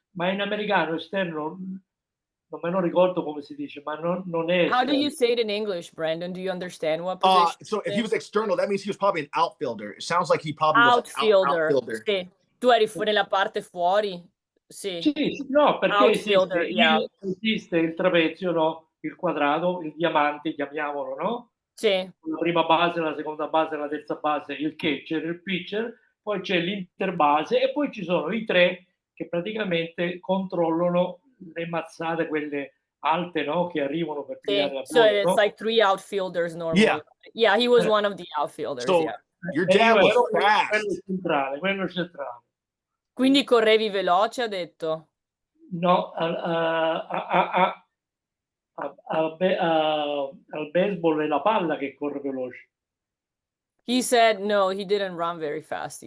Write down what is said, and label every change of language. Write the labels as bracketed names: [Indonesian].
[Italian] Ma in americano esterno, non me lo ricordo come si dice, ma non è esterno. [English] How do you say it in English, Brandon? Do you understand what position? So if he was external, that means he was probably an outfielder. It sounds like he probably was outfielder. an outfielder. [Italian] Sì. Tu eri nella parte fuori? Sì. No, perché esiste il trapezio, no? Il quadrato, il diamante, chiamiamolo, no? Sì. La prima base, la seconda base, la terza base, il catcher, il pitcher, poi c'è l'interbase e poi ci sono i tre che praticamente controllano le mazzate, quelle alte, no? Che arrivano per pigliare la [English] bolla. So it's [Italian] no? [English] like 3 outfielders normally. Yeah, he was one of the outfielders. So your dad was fast. [Italian] Quello centrale. Quindi correvi veloce, ha detto? No, al baseball è la palla che corre veloce. [English] He said no, he didn't run very fast.